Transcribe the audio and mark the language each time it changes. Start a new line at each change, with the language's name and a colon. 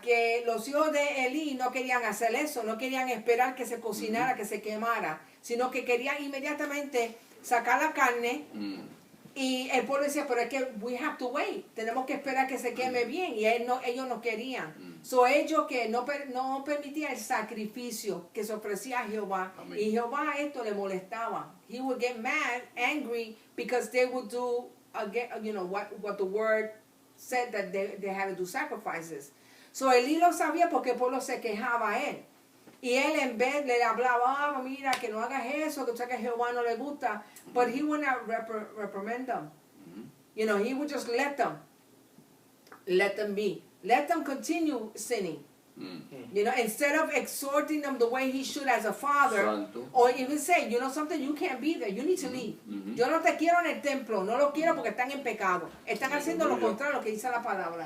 Spanish: Que los hijos de Elí no querían hacer eso, no querían esperar que se cocinara, que se quemara, sino que querían inmediatamente sacar la carne. Y el pueblo decía, pero es que
English: we have to wait,
Spanish: tenemos que esperar que se queme bien, y ellos no querían. So ellos que no permitían el sacrificio que se ofrecía a Jehová. Amén. Y Jehová esto le molestaba.
English: He would get mad, angry, because they would do again, what the word said, that they had to do sacrifices.
Spanish: So Elí lo sabía porque el pueblo se quejaba a él. Y él en vez le hablaba, mira, que no hagas eso, que tú sabes que a Jehová no le gusta.
English: But he would not reprimand them. He would just let them be. Let them continue sinning. Instead of exhorting them the way he should as a father,
Spanish: Santo.
English: or even say, something, you can't be there, you need to leave.
Spanish: Yo no te quiero en el templo, no lo quiero porque están en pecado. Están haciendo lo contrario a lo que dice la palabra.